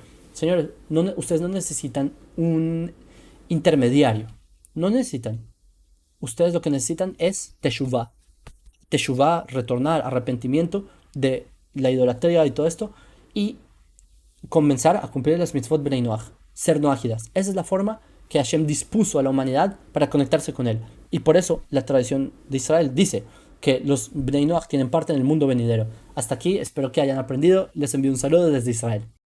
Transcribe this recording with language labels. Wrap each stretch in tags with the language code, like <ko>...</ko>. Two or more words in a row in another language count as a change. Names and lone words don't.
<es>Señores, ustedes no necesitan un intermediario. No necesitan. Ustedes lo que necesitan es teshuvah. Teshuvah, retornar, arrepentimiento de la idolatría y todo esto, y comenzar a cumplir las</es> <he>מצות בני נח,</he> <es>ser noágidas. Esa es la forma que Hashem dispuso a la humanidad para conectarse con él. Y por eso la tradición de Israel dice que los</es> <he>בני נח</he> <es>tienen parte en el mundo venidero. Hasta aquí, espero que hayan aprendido. Les envío un saludo desde Israel.</es>